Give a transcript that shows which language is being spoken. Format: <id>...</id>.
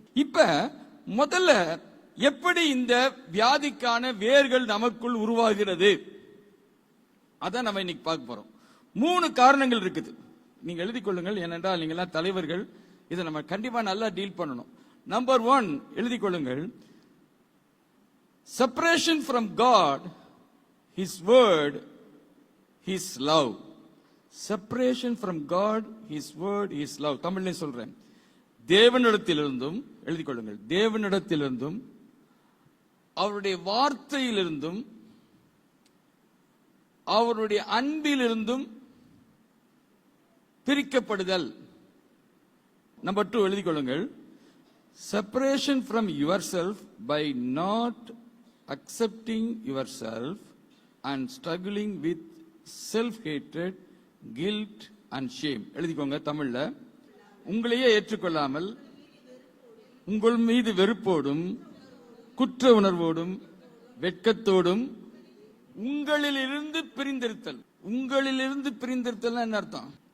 <ta>இப்ப முதல்ல எப்படி இந்த வியாதிக்கான வேர்கள் நமக்குள் உருவாகிறது அதான் நம்ம இன்னைக்கு பார்க்க போறோம். 3 காரணங்கள் இருக்குது. நீங்க எழுதி கொள்ளுங்கள், ஏனென்றால் நீங்க எல்லாம் தலைவர்கள், இதை நம்ம கண்டிப்பா நல்லா டீல் பண்ணணும். நம்பர் 1 எழுதி கொள்ளுங்கள்.</ta> <en>Separation from God, His word, His love. Separation from God, His word, His love.</en> <ta>தமிழ்ல சொல்றேன். தேவனிடத்திலிருந்தும் எழுதி கொள்ளுங்கள், தேவனிடத்திலிருந்தும் அவருடைய வார்த்தையிலிருந்தும் அவருடைய அன்பிலிருந்தும் பிரிக்கப்படுதல். நம்பர் 2 எழுதி கொள்ளுங்கள்.</ta> <en>Separation from yourself by not accepting yourself and struggling with self-hatred, guilt and shame.</en> <ta>எழுதிக்கோங்க தமிழ்ல. உங்களையே ஏற்றுக்கொள்ளாமல் உங்கள் மீது வெறுப்போடும் குற்ற உணர்வோடும் வெட்கத்தோடும் உங்களிலிருந்து பிரிந்திருத்தல். உங்களிலிருந்து பிரிந்திருத்தல் என்ன அர்த்தம்?</ta>